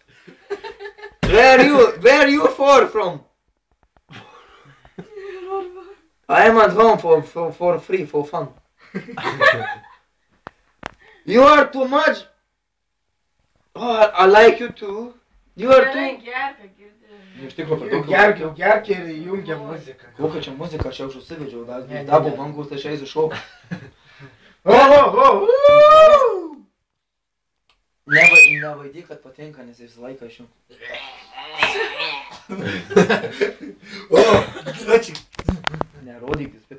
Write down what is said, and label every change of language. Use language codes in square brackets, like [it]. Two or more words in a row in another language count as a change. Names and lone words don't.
[en] Where are you from? I am at home for free, for fun. You are too much. Oh, I like you too. You are too. [lt] Gerke ir jungia muziką. Kokia čia muzika, aš jau užsivedžiau, dabo bankus, aš eisiu šokti. Nevaidyk, kad patinka, nes visą laiką aš jau. Nerodyk, bet ir